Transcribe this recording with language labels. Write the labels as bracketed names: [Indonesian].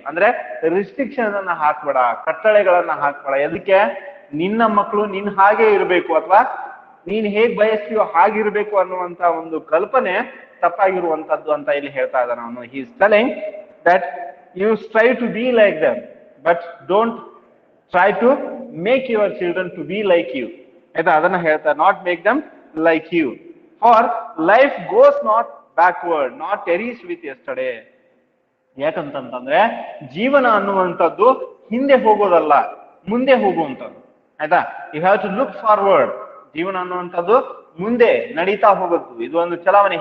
[Kannada] ಅಂದ್ರೆ ರಿಸ್ಟ್ರಿಕ್ಷನ್ ಅನ್ನ ಹಾಕ್ಬೇಡ, ಕಟ್ಟಳೆಗಳನ್ನ ಹಾಕ್ಬೇಡ. ಎದಕ್ಕೆ? ನಿನ್ನ ಮಕ್ಕಳು ನಿನ್ನ ಹಾಗೆ ಇರಬೇಕು ಅಥವಾ ನೀನ್ ಹೇಗ್ ಬಯಸ್ತೀಯೋ ಹಾಗಿರ್ಬೇಕು ಅನ್ನುವಂತ ಒಂದು ಕಲ್ಪನೆ ತಪ್ಪಾಗಿರುವಂತದ್ದು ಅಂತ ಇಲ್ಲಿ ಹೇಳ್ತಾ ಇದ್ದಾನೆ ಅವನು. [English] He is telling that you try to be like them, but don't try to make your children to be like you. [Kannada] ಆಯ್ತಾ? ಅದನ್ನ ಹೇಳ್ತಾರೆ, [English] Not make them like you. For life goes not backward, not tarries with yesterday. [Kannada] ಯಾಕಂತಂದ್ರೆ ಜೀವನ ಅನ್ನುವಂಥದ್ದು ಹಿಂದೆ ಹೋಗೋದಲ್ಲ, ಮುಂದೆ ಹೋಗುವಂಥದ್ದು. ಆಯ್ತಾ? [English] You have to look forward. [Kannada] ಜೀವನ ಅನ್ನುವಂಥದ್ದು ಮುಂದೆ ನಡೀತಾ ಹೋಗುತ್ತೆ. ಇದು ಒಂದು ಚಲಾವಣೆ.